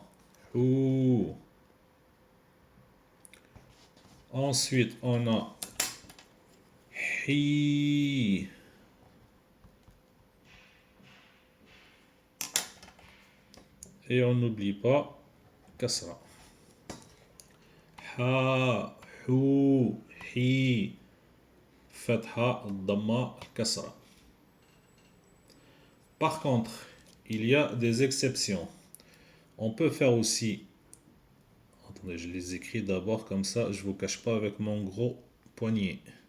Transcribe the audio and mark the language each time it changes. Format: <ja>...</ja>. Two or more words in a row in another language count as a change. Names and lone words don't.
<fr>Hu. Ensuite, on a hi. Et on n'oublie pas kasra. Ha, hu, hi,</fr> <ar>فتحة، ضمة، كسرة.</ar> <fr>Par contre, il y a des exceptions. On peut faire aussi. Attendez, je les écris d'abord comme ça, je vous cache pas avec mon gros poignet.</fr>